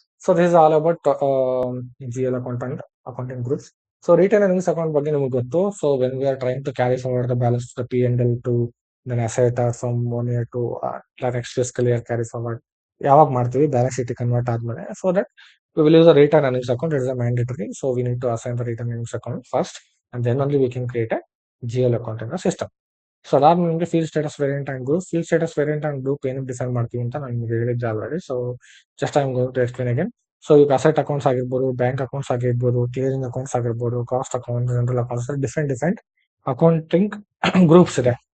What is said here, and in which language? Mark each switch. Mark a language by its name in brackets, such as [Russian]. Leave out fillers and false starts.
[English] So this is all about GL account and accounting groups. [Kannada] So retain earnings account ಬಗ್ಗೆ ನಿಮ್ಗೆ ಗೊತ್ತು. [English] so when we are trying to [Kannada] carry forward the balance the P&L two then asset from 1 year to next fiscal year carry forward ಯಾವಾಗ ಮಾಡ್ತೀವಿ, balance sheet convert ಆದ್ಮೇಲೆ. [English] So that we will use a return earnings account. It is a mandatory. So we need to assign the return earnings account first, and then only we can create a GL account in the system. [Kannada] So ಅದಾದ ನಿಮಗೆ field status variant and group. Field status variant and group ಏನಕ್ಕೆ define ಮಾಡ್ತೀವಿ ಅಂತ ನಾನು ನಿಮಗೆ ಹೇಳಿದ್ದೆ already. [English] So just I am going to explain again. [Kannada] So ಈಗ asset accounts ಆಗಿರ್ಬೋದು, ಬ್ಯಾಂಕ್ ಅಕೌಂಟ್ಸ್ ಆಗಿರ್ಬೋದು, ಕ್ಲಿಯರಿಂಗ್ ಅಕೌಂಟ್ಸ್ ಆಗಿರ್ಬೋದು, cost account, general accounts, different accounting groups ಇದೆ.